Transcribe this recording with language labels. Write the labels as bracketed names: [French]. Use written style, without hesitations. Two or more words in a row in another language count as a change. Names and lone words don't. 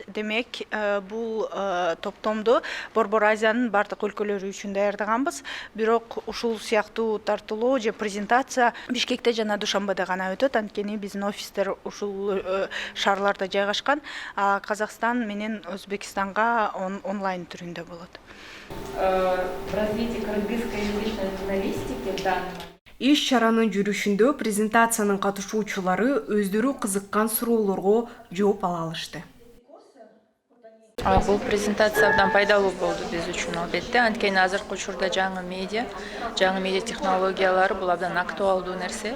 [Kyrgyz] Демек, бул топтомду Борбор Азиянын бардык өлкөлөрү үчүн даярдаганбыз. Бирок ушул сыяктуу тартуулоо же презентация Бишкекте жана Душанбеде гана өтөт. Анткени биздин офистер ушул шаарларда жайгашкан. А Казакстан менен Өзбекстанга онлайн түрүндө болот. [Russian] В развитии кыргызскоязычной журналистики в данный момент [Kyrgyz] Иш-чаранын жүрүшүндө презентациянын катышуучулары өздөрү кызыккан суроолорго жооп ала алышты. Бул презентация абдан пайдалуу болду биз үчүн албетте. Анткени азыркы учурда жаңы медиа технологиялары бул абдан актуалдуу нерсе.